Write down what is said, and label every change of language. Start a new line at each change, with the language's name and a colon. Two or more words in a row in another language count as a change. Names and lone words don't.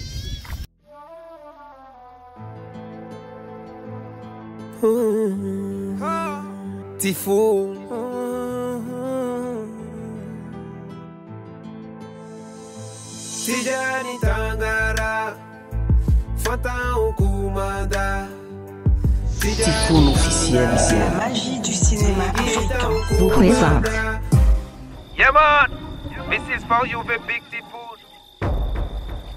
French: Tifo Tijani Tangara Fata Okumada Typhoon officiel. C'est la magie du cinéma africain. Vous présente.
English: Yeah man, this is for you the big typhoon.